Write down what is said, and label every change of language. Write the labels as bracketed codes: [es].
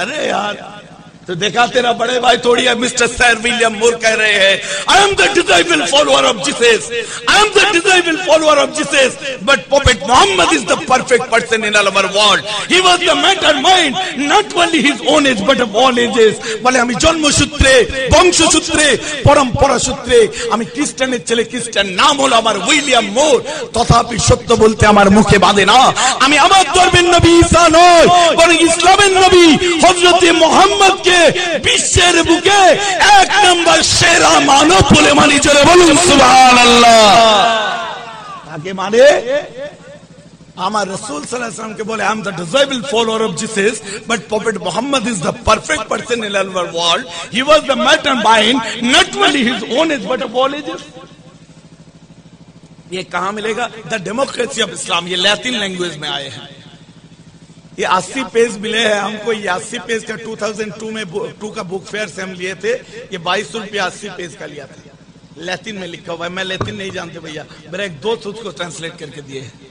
[hi] अरे यार तो देखा तेरा बड़े भाई थोड़ी है, मिस्टर सर विलियम मूर कह रहे हैं [en] I am the disciple follower of Jesus, I am the disciple follower of Jesus, but prophet Muhammad is the perfect person in our world, he was the matter mind not only his own age but of all ages. [bn] বলে আমি জন্মসূত্রে বংশসূত্রে পরম্পরা সূত্রে আমি খ্রিস্টানের ছেলে, খ্রিস্টান নাম হলো আমার উইলিয়াম মোর, তথাপি সত্য বলতে আমার মুখে বাধে না, আমি আমার ধর্মের নবী ঈসা নয় বরং ইসলামের নবী হযরত মুহাম্মদ বিশ্বের বুকে এক নম্বর সেরা মানব বলে মানি। চলে বলুন সুবহান আল্লাহ। তাকে মানে আমার রাসূল সাল্লাল্লাহু আলাইহি ওয়াসাল্লাম কে বলে [en] I am the disciple follower of Jesus, but prophet Muhammad is the perfect person in our world, he was the master mind not only his own age but of all ages. [hi] ये कहां मिलेगा, [en] the democracy of Islam, [hi] ये Latin language में आए हैं, ये 80 page मिले हैं हमको, ये 80 पेज का 2002 में 2 का बुक फेयर से हम लिए थे, ये 22 रुपये 80 पेज का लिया था, लैटिन में लिखा हुआ है, मैं लैटिन नहीं जानते भैया, मेरा एक दोस्त उसको ट्रांसलेट करके दिए,